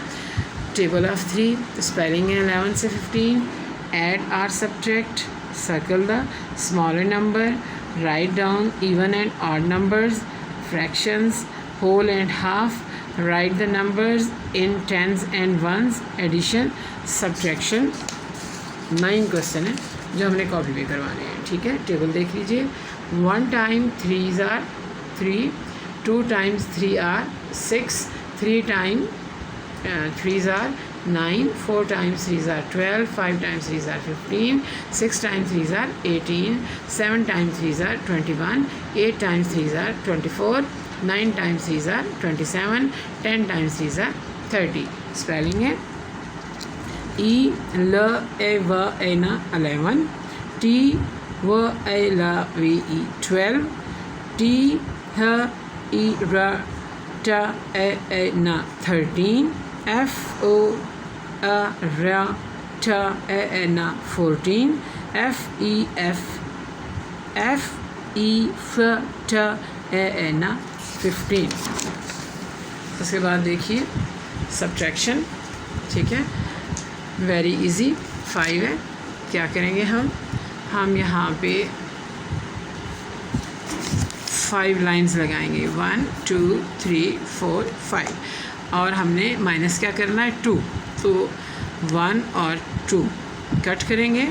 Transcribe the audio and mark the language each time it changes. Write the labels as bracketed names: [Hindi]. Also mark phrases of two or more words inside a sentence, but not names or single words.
[English] table of 3, spelling [Hindi] है 11 से 15, [English] add or subtract, circle the smaller number, write down even and odd numbers, fractions, whole and half, write the numbers in tens and ones, addition, subtraction. [Hindi] 9 क्वेश्चन है जो हमने कॉपी पे करवाने हैं, ठीक है। टेबल देख लीजिए। [English] 1 times 3 are 3, 2 times 3 are 6, 3 times 3 are 9, 4 times 3 are 12, 5 times 3 are 15, 6 times 3 are 18, 7 times 3 are 21, 8 times 3 are 24, 9 times 3 are 27, 10 times 3 are 30। स्पेलिंग है E L A V A N 11, T W A L V E 12, T H E R T A A N 13, F O A R T A A N 14, F E F T A A N 15। [Hindi] उसके बाद देखिए सब्ट्रैक्शन, ठीक है, [English] very easy. [Hindi] 5 है। क्या करेंगे हम यहाँ पे 5 लाइंस लगाएंगे, 1 2 3 4 5, और हमने माइनस क्या करना है 2, तो 1 और 2 कट करेंगे।